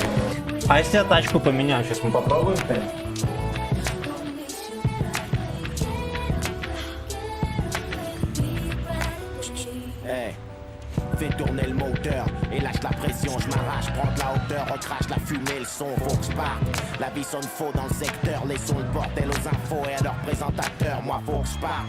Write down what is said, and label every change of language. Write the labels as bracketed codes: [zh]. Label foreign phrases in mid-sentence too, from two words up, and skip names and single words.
[ru] А если я тачку поменяю, сейчас мы попробуем, конечно. [fr] Fais tourner le moteur et lâche la pression, je m'arrache, prends de la hauteur, recrache la fumée, le son, faut que je parte. La vie sonne faux dans le secteur, laissons le bordel aux infos et à leurs présentateurs, moi faut que je parte.